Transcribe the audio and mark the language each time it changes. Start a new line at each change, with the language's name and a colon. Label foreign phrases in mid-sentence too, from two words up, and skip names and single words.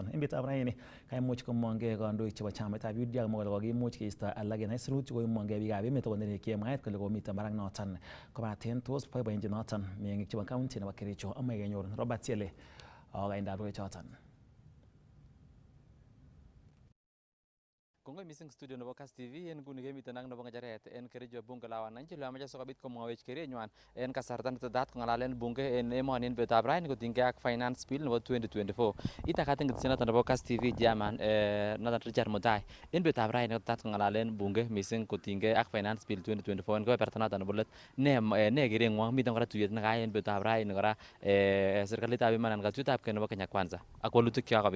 Kalenjin: En betutab raini kaimuch komongei kandoik chebo chamaitab UDA komwa kole kokimuch keisto alak en aisurut koimongei biikab emet akonerekyi mwaet kole komiten barak noton kobaten tos boiboenchi noton meng'ik chebo county nebo Kericho amae kenyor Robert Siele akaindab choton. Kongoi missing studio nebo Kass TV en nguni kemiten ak nebo ng'echeret en Kericho
Swahili: bunge la wananchi
Kalenjin: le amache sikobit komwawech kerenywan en kasarta netetat kong'alalen bunge en emoni en betutab raini kotinygei ak finance bill nebo 2024. Itakat eng ketesiet noton nebo Kass TV chairman noton Shadrack Mutai en betutab raini kotetat kong'alalen bunge missing kotinygei ak
English: finance bill
Kalenjin: 2024 en kebeberta noton nebo let ne kereng'wong miten kora tuyet nekayai en betutab raini kora serikalitab emoni anan katuiyetab kei nebo Kenya Kwanza ak walutik chekakobit.